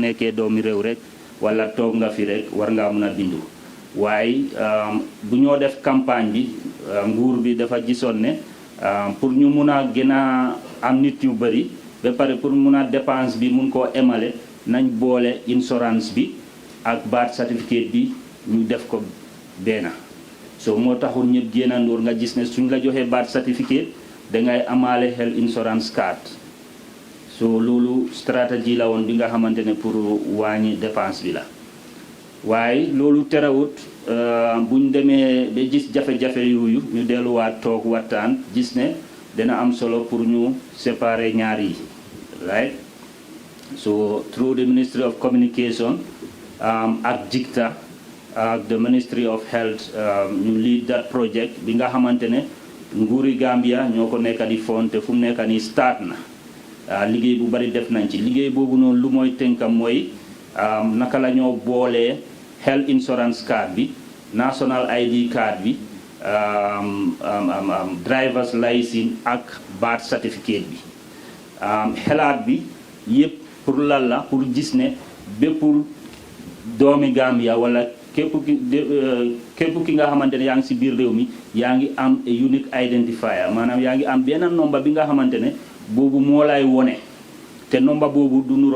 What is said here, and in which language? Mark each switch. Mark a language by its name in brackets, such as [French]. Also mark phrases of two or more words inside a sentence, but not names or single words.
[Wolof] nekkee doomi réew rek wala toog nga fi rek war ngaa mun a bindu waaye bu ñoo def campagne bi nguur bi dafa gisoon ne pour ñu mun a gën a am nit yu bëri ba pare pour mun a dépense bi mun koo émale nañ boole insurance bi ak [English] birth certificate [Wolof] bi ñu def ko benn so moo taxul ñëpp génnandoor nga gis ne suñ la joxee [English] birth certificate [Wolof] dangay amaale [English] health insurance card [Wolof] so loolu stratégie la woon bi nga xamante ne pour wàññi dépense bi la waaye loolu terewut buñ demee ba gis jafe-jafe yooyu ñu delluwaat toog waxtaan gis ne dina am solo pour ñu séparer ñaar yi [English] right so through the Ministry of Communication [Wolof] ak JICTA ak [English] the Ministry of Health [Wolof] ñu [English] lead that project [Wolof] bi nga xamante ne nguuri Gambia ñoo ko nekk di fond te fu mu nekk nii start na liggéey bu bari def nañ ci liggéey boobu noonu lu mooy tënkam mooy naka la ñoo boolee [English] health insurance card [Wolof] bi [English] national ID card [Wolof] bi [English] driver's license [Wolof] ak [English] birth certificate [Wolof] bi xelaat bi yëpp pour lan la pour gis ne bépp doomi Gambia wala képp ki nga xamante ne yaa ngi si biir réew mi yaa ngi am [English] a unique identifier [Wolof] maanaam yaa ngi am benn nomba bi nga xamante ne boobu moo lay wone te nomba boobu du nuroo